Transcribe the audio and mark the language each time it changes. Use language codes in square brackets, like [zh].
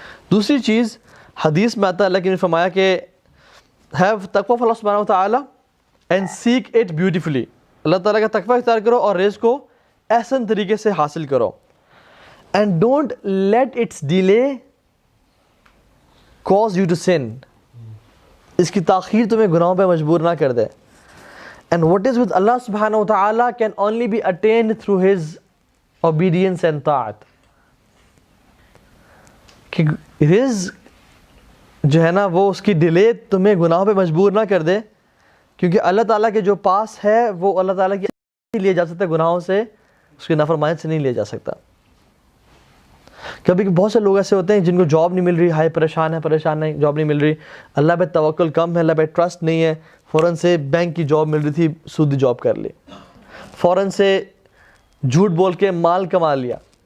[ur] دوسری چیز حدیث میں آتا ہے، اللہ کی نے فرمایا کہ [en] Have تقوی of اللہ سبحانہ وتعالی اینڈ سیک اٹ بیوٹیفلی. [ur] اللہ تعالیٰ کا تقوی اختیار کرو اور رزق کو احسن طریقے سے حاصل کرو. [en] And don't let its delay cause you to sin. [ur] اس کی تاخیر تمہیں گناہوں پہ مجبور نہ کر دے. [en] And what is with Allah subhanahu wa ta'ala can only be attained through His obedience and ta'at. [ur] کہ رزق جو ہے نا وہ اس کی ڈیلے تمہیں گناہوں پہ مجبور نہ کر دے، کیونکہ اللہ تعالیٰ کے جو پاس ہے وہ اللہ تعالیٰ کی لیا جا سکتا ہے، گناہوں سے، اس کی نافرمانی سے نہیں لیا جا سکتا. کبھی بہت سے لوگ ایسے ہوتے ہیں جن کو جاب نہیں مل رہی، ہائے پریشان ہے، جاب نہیں مل رہی، اللہ پہ توکل کم ہے، اللہ پہ ٹرسٹ نہیں ہے، فوراً سے بینک کی جاب مل رہی تھی، سودی جاب کر لی، فوراً سے جھوٹ بول کے مال کما لیا.